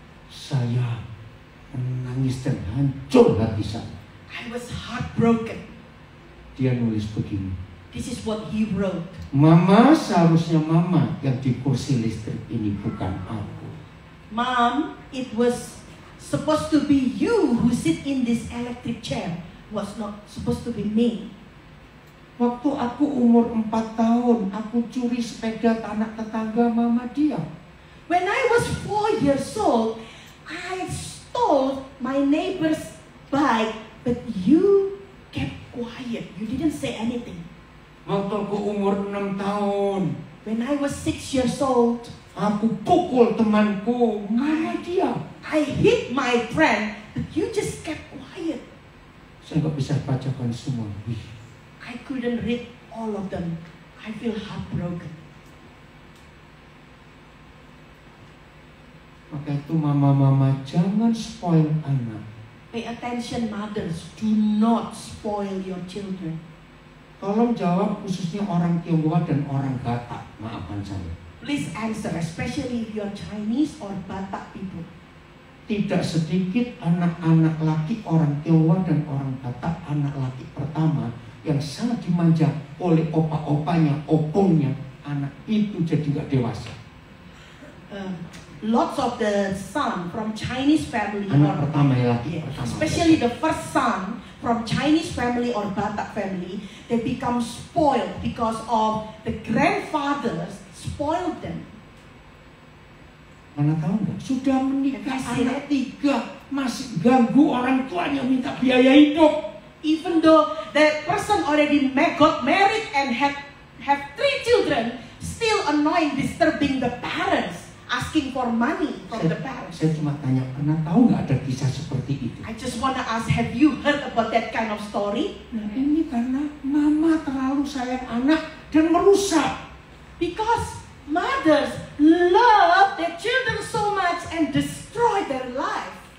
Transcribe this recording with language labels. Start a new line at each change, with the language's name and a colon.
Indonesian: Saya menangis dan hancur hati saya.
English: I was heartbroken.
Indonesian: Dia nulis begini.
English: This is what he wrote.
Indonesian: Mama, seharusnya mama yang di kursi listrik ini, bukan aku.
English: Mom, it was supposed to be you who sit in this electric chair. Was not supposed to be me.
Indonesian: Waktu aku umur 4 tahun, aku curi sepeda tanah tetangga mama dia.
English: When I was 4 years old, I stole my neighbor's bike, but you kept quiet. You didn't say anything.
Indonesian: Waktu aku umur 6 tahun,
English: when I was 6 years old,
Indonesian: aku pukul temanku, mama dia.
English: I hit my friend, but you just kept quiet. Saya nggak bisa bacakan semua. I couldn't read all of them. I feel heartbroken.
Indonesian: Maka itu mama-mama jangan spoil anak.
English: Pay attention, mothers. Do not spoil your children.
Indonesian: Tolong jawab khususnya orang Tionghoa dan orang Batak. Maafkan saya.
English: Please answer, especially if you are Chinese or Batak people.
Indonesian: Tidak sedikit anak-anak laki orang Tionghoa dan orang Batak, anak laki pertama yang sangat dimanja oleh opa-opanya, opongnya. Anak itu jadi nggak dewasa.
English: Lots of the son from Chinese family,
Indonesian: anak pertama ya laki pertama,
English: especially the first son from Chinese family or Batak family, they become spoiled because of the grandfathers spoiled them.
Indonesian: Mana tahu nggak? Sudah menikah anak 3 masih ganggu orang tuanya minta biaya hidup.
English: Even though that person already got married and have 3 children, still annoying, disturbing the parents, asking for money from the parents.
Indonesian: Saya cuma tanya, pernah tahu nggak ada kisah seperti itu?
English: I just wanna ask, have you heard about that kind of story?
Indonesian: Nah, ini karena mama terlalu sayang anak dan merusak.
English: Because mothers love their children so much and destroy their life.